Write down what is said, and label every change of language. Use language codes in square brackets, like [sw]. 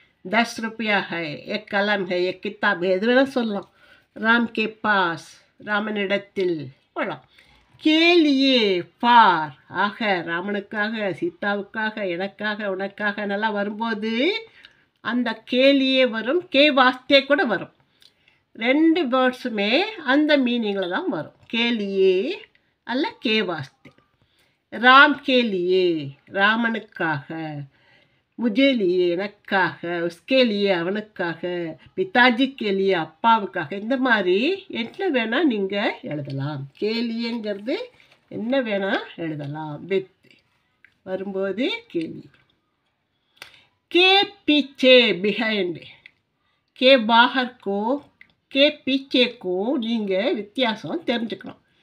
[hi] 10 रुपया है, एक कलम है, एक किताब है, [ta] எது வேணால் சொல்லலாம். ராம் கே பாஸ், ராமனிடத்தில் போகலாம். கேலியே, ஃபார், ஆக, ராமனுக்காக, சீதாவுக்காக, எனக்காக, உனக்காக நல்லா வரும்போது அந்த கேலியே வரும். கே வாஸ்தே கூட வரும். 2 வேர்ட்ஸுமே அந்த மீனிங்கில் தான் வரும். கேலியே அல்ல கே வாஸ்தே. ராம் கேலியே, ராமனுக்காக. [hi] मुझे लिए, எனக்காக. उसके लिए, அவனுக்காக. [ta] பிதாஜி கேலியே, அப்பாவுக்காக. இந்த மாதிரி என்ன வேணால் நீங்கள் எழுதலாம். கேலியங்கிறது என்ன வேணால் எழுதலாம். வித் வரும்போது கேலி. K பீச்சே, behind. கே பாகர் கோ, கே பீச்சே கோ நீங்கள் வித்தியாசம் தெரிஞ்சுக்கணும்.